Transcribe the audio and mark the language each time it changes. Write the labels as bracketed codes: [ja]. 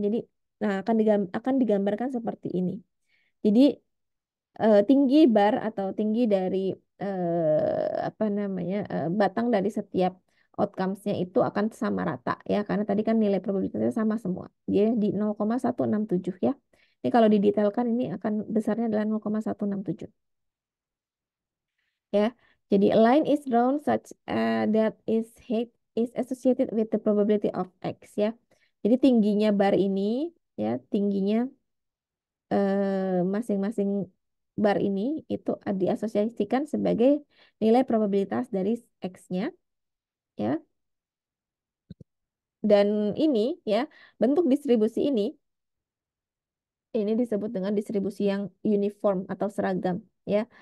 [id] Jadi nah akan digambarkan seperti ini. Jadi tinggi bar atau tinggi dari apa namanya? Batang dari setiap outcomes-nya itu akan sama rata ya karena tadi kan nilai probabilitasnya sama semua. Dia di 0,167 ya. Ini kalau didetailkan ini akan besarnya adalah 0,167. Ya. Jadi [en] a line is drawn such that its height is associated with the probability of X ya. [id] Jadi tingginya bar ini ya, tingginya masing-masing bar ini itu diasosiasikan sebagai nilai probabilitas dari X-nya ya. Dan ini ya, bentuk distribusi ini disebut dengan distribusi yang uniform atau seragam ya.